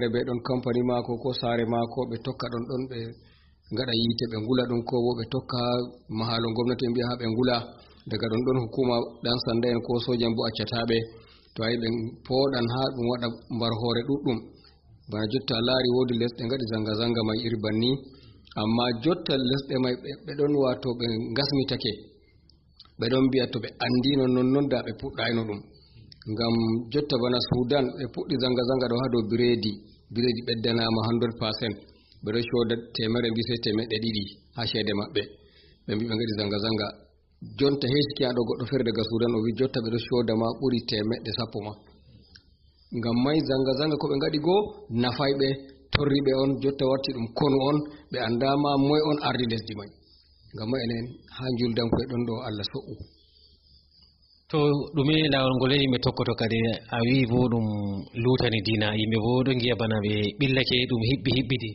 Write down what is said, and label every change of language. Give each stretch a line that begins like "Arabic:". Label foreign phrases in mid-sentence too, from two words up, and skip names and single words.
Fula: be ɗon compagnie mako ko saare mako ɓe tokka ɗon ɓe gaɗa yiite ɓe ngula ɗum ko bo ɓe tokka mahalo gomnati ɓe mbiya ha ɓe ngula daga ɗon hukuma ɗan sanda en ko sojan bo accataɓe to ayi ɓe poɗan ha ɗum waɗa mbar hoore ɗuɗɗum bana jotta a laari woodi lesɗe gaɗi zanga zanga mai iri banni amma jotta lesɗe mai ɓe ɗon wato ɓe gasmitake ɓe ɗon mbiya to ɓe andino nonnon da ɓe puɗɗayno ɗum ngam jotta bana Sudan ɓe puɗɗi zanga zanga ɗo ha dow biredi ɓeddanama 100%. ɓe ɗo coda 100 ha ceede maɓɓe ɓe mbi ɓe gaɗi zanga zanga jonta hesiki aɗo goɗɗo feere daga Sudan o wi jotta ɓe ɗo coda ma ɓuri 110 ma ngam mai zanga zanga ko ɓe gaɗi go nafayɓe torriɓe on jotta warti ɗum konu on ɓe andama moy on ardi lesdi mai ngam mai enen ha juldankoe ɗon ɗo Allah so'u. To ɗume lawol ngol yimɓe tokkoto kadi a wi bo ɗum lutani dina yimɓe bo ɗo giya bana ɓe ɓillake ɗum hiɓɓidi